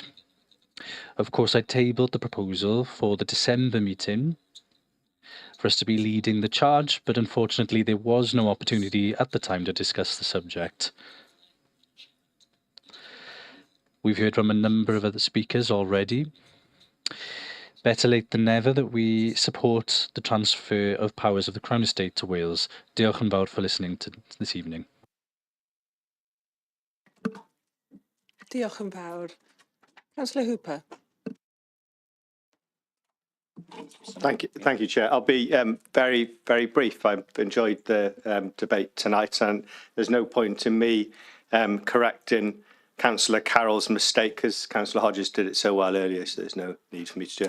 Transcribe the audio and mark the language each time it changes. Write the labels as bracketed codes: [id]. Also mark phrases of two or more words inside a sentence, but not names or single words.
[en] Of course, I tabled the proposal for the December meeting for us to be leading the charge, but unfortunately there was no opportunity at the time to discuss the subject. We've heard from a number of other speakers already. Better late than never that we support the transfer of powers of the Crown Estate to Wales. [cy] Diolch yn fawr [en] for listening to this evening. [cy] Diolch yn fawr. [en] Councillor Hooper. Thank you, Chair. I'll be very, very brief. I've enjoyed the debate tonight, and there's no point in me correcting Councillor Carroll's mistake, because Councillor Hodges did it so well earlier, so there's no need for me to do it.